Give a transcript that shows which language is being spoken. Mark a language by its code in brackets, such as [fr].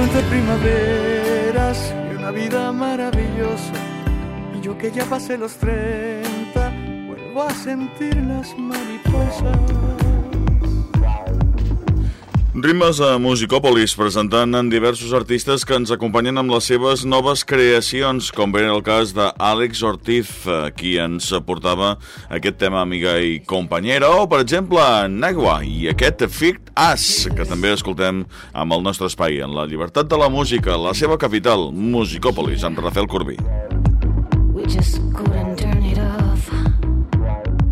[es] Primaveras y una vida maravillosa. Y yo que ya pasé los 30, vuelvo a sentir las mariposas. [ca] Ritmes a Musicòpolis, presentant en diversos artistes que ens acompanyen amb les seves noves creacions, com ve el cas d'Àlex Ortiz, qui ens portava aquest tema Amiga i Companyera, o, per exemple, Negua i aquest Fit As, que també escoltem amb el nostre espai, en la llibertat de la música, la seva capital, Musicòpolis, amb Rafael Corbí. [en] We just couldn't turn it off.